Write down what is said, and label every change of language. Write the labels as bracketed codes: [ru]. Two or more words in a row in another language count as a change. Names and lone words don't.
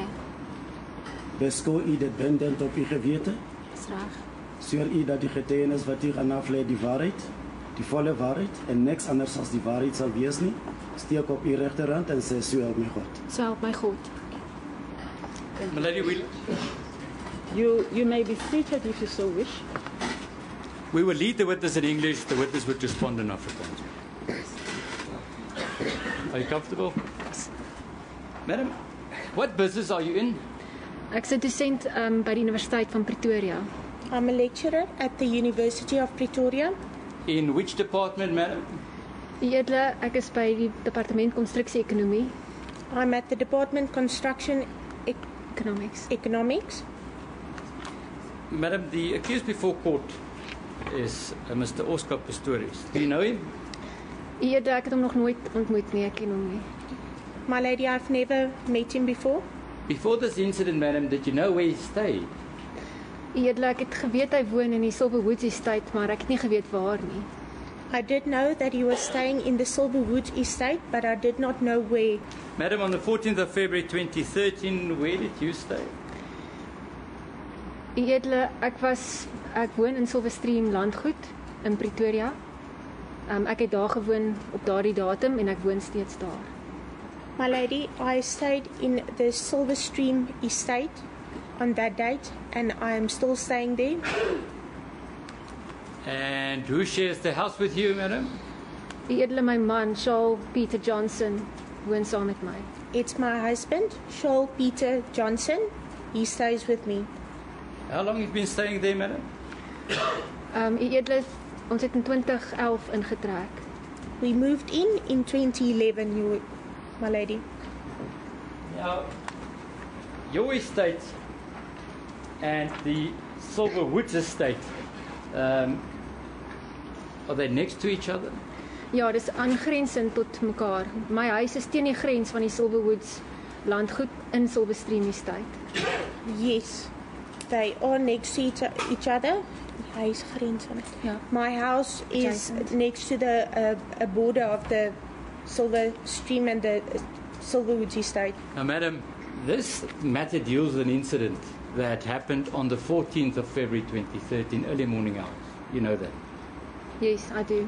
[af] Beskou u dit bindend op u gewete? Dis reg. Sweer u dat die getuienis wat u gaan aflê die waarheid, die volle waarheid en niks anders as die waarheid sal wees nie? Steek op u regterhand en sê so help my God. So help my God. [en] My lady, You may be seated if you so wish. we will lead the witness in English. The witness would respond in Afrikaans. Are you comfortable? Madam, what business are you in? [af] Ek's 'n dosent by die Universiteit van Pretoria. [en] I'm a lecturer at the University of Pretoria. In which department, madam? [af] Edele, ek is by die departement konstruksie-ekonomie, [en] I'm at the Department Construction economics. Madam, the accused before court is Mr. Oscar Pistorius. Do you know him? [af] Edele, ek het hom nog nooit ontmoet nie, ek ken hom nie. [en] My lady, I've never met him before. Before this incident, madam, did you know where he stayed? [af] Edele, ek het geweet hy woon in die Silverwoods estate, maar ek het nie geweet waar nie. [en] I did know that he was staying in the Silverwoods estate, but I did not know where. Madam, on the 14th of February 2013, where did you stay? [af] Edele, ek woon in Silverstream landgoed in Pretoria. Ek het daar gewoon op daardie datum en ek woon steeds daar. [en] My lady, I stayed in the Silverstream estate on that date, and I am still staying there. And who shares the house with you, madam? [af] Edele, my man, Charles Peter Johnson, woon saam met my. [en] It's my husband, Charles Peter Johnson. He stays with me. How long have you been staying there, madam? [af] Edele, ons het in 2011 ingetrek. [en] We moved in 2011, my lady. Now, your estate and the Silverwoods estate, are they next to each other? [af] Ja, dis aangrensend tot mekaar. My huis is teen die grens van die Silverwoods landgoed in Silverstream estate. [en] Yes, they are next to each other. [af] Huis grens aan dit. Ja. [en] My house is next to the border of the Silverstream and the Silverwoods estate. Now, madam, this matter deals with an incident that happened on the 14th of February 2013, early morning hours. You know that? Yes, I do.